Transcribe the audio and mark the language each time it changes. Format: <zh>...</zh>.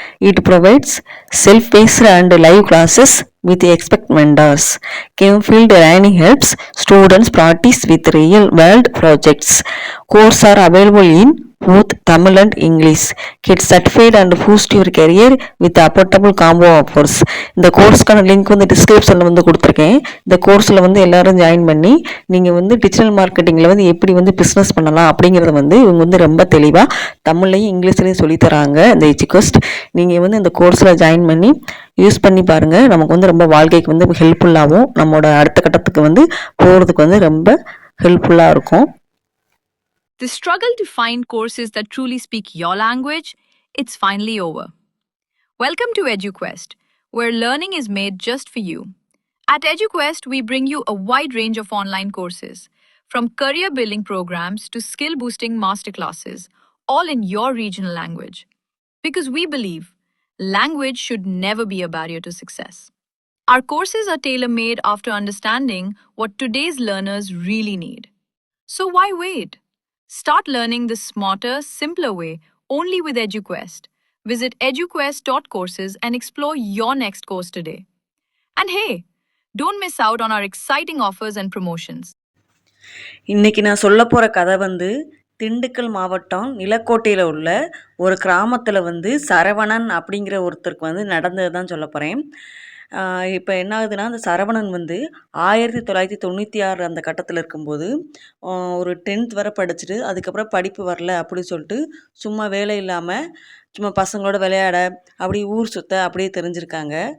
<en>It provides self-paced and live classes with expert mentors. Campfield Learning helps students practice with real-world projects. Courses are available in both Tamil and English. Get certified and boost your career with affordable combo offers.</en> <ta>இந்த கோர்ஸ்க்கான link வந்து டிஸ்கிரிப்ஷனில் வந்து கொடுத்துருக்கேன். இந்த கோர்ஸில் வந்து எல்லாரும் join பண்ணி நீங்கள் வந்து டிஜிட்டல் மார்க்கெட்டிங்கில் வந்து எப்படி வந்து பிஸ்னஸ் பண்ணலாம் அப்படிங்கிறத வந்து இவங்க வந்து ரொம்ப தெளிவாக தமிழ்லையும் இங்கிலீஷ்லையும் சொல்லித்தராங்க. இந்த எஜுகோஸ்ட் நீங்கள் வந்து இந்த கோர்ஸில் ஜாயின் பண்ணி யூஸ் பண்ணி பாருங்கள். நமக்கு வந்து ரொம்ப வாழ்க்கைக்கு வந்து ஹெல்ப்ஃபுல்லாகவும் நம்மளோட அடுத்த கட்டத்துக்கு வந்து போகிறதுக்கு வந்து ரொம்ப ஹெல்ப்ஃபுல்லாக இருக்கும்.</ta> <en>The struggle to find courses that truly speak your language, it's finally over. Welcome to EduQuest, where learning is made just for you. At EduQuest, we bring you a wide range of online courses, from career-building programs to skill-boosting masterclasses, all in your regional language. Because we believe language should never be a barrier to success. Our courses are tailor-made after understanding what today's learners really need. So why wait? Start learning the smarter, simpler way only with EduQuest. Visit eduquest.courses and explore your next course today. And hey, don't miss out on our exciting offers and promotions.</en> <ta>இன்னைக்கு நான் சொல்ல போகிற கதை வந்து திண்டுக்கல் மாவட்டம் நிலக்கோட்டையில் உள்ள ஒரு கிராமத்தில் வந்து சரவணன் அப்படிங்கிற ஒருத்தருக்கு வந்து நடந்தது தான் சொல்ல போகிறேன். இப்போ என்ன ஆகுதுன்னா, அந்த சரவணன் வந்து 1996 அந்த கட்டத்தில் இருக்கும்போது ஒரு 10th வரை படிச்சுட்டு அதுக்கப்புறம் படிப்பு வரல அப்படின்னு சொல்லிட்டு சும்மா வேலை இல்லாமல் சும்மா பசங்களோட விளையாட அப்படி ஊர் சுத்த அப்படியே தெரிஞ்சிருக்காங்க.</ta>